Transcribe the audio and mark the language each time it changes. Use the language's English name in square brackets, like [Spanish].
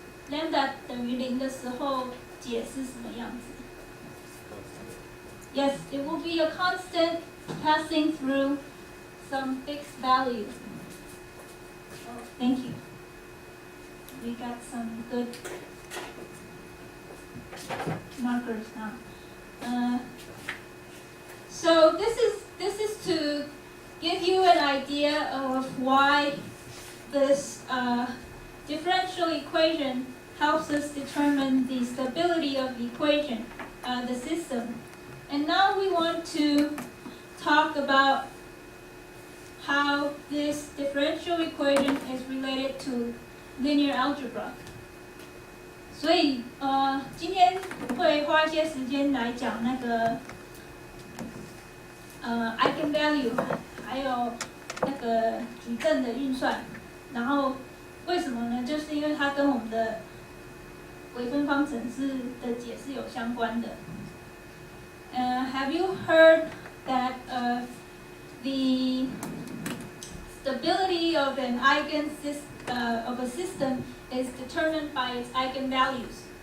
[Chinese] Lambda 等于0的时候，解是什么样子？ [English] Yes, it will be a constant passing through some fixed value. Oh, thank you. We got some good markers now. So this is to give you an idea of why this differential equation helps us determine the stability of the equation, the system. And now we want to talk about how this differential equation is related to linear algebra. [Chinese] 所以今天会花一些时间来讲那个eigenvalue， 还有那个矩阵的运算。然后为什么呢？就是因为它跟我们的微分方程式的解释有相关的。 [English] Have you heard that the stability of an of a system is determined by its eigenvalues?